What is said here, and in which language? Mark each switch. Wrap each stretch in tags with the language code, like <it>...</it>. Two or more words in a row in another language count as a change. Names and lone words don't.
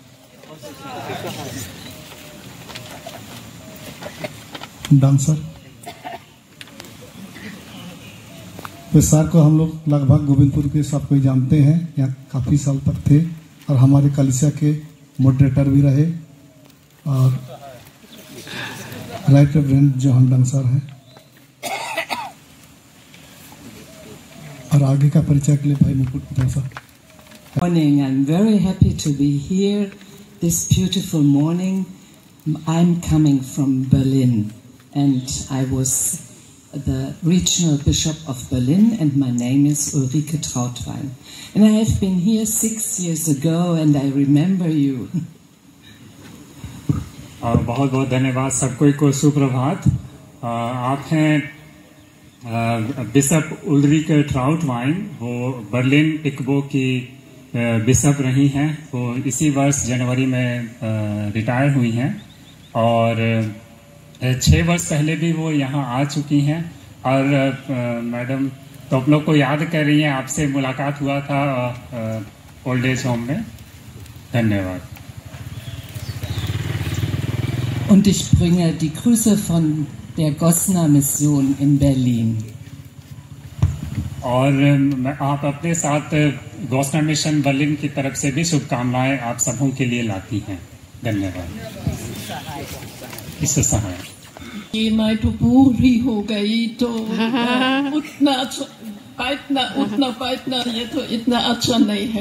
<hi>डांसर तो सर को हम लोग लगभग गोविंदपुर के सब कोई जानते हैं, यहाँ काफी साल तक थे और हमारे कलिसिया के मॉडरेटर भी रहे। और</hi> <en>Right Reverend</en> <hi>जोहन डांसर हैं। और आगे का परिचय के लिए भाई मुकुट सर।</hi> <en>Morning, I'm very happy to be here this beautiful morning. I'm coming from Berlin and I was the regional bishop of Berlin and my name is Ulrike Trautwein. And I have been here 6 years ago and I remember you.</en> <hi>और बहुत बहुत धन्यवाद सबको को सुप्रभात। आप हैं बिशप उल्रिके ट्राउटवाइन, वो बर्लिन इकबो की बिशप रही हैं। वो इसी वर्ष जनवरी में रिटायर हुई हैं और 6 वर्ष पहले भी वो यहाँ आ चुकी हैं। और मैडम तो आप लोग को याद कर रही हैं, आपसे मुलाकात हुआ था</hi> <en>old age home</en> <hi>में। धन्यवाद।</hi> <de>Und ich bringe die Grüße von der Gosner Mission in Berlin.</de> <hi>और आप अपने साथ गॉस्नर मिशन बर्लिन की तरफ से भी शुभकामनाएं आप सबों के लिए लाती हैं। धन्यवाद। इससे सहाय मैं तो बूढ़ी हो गई तो उतना बैठना ये तो इतना अच्छा नहीं है।</hi>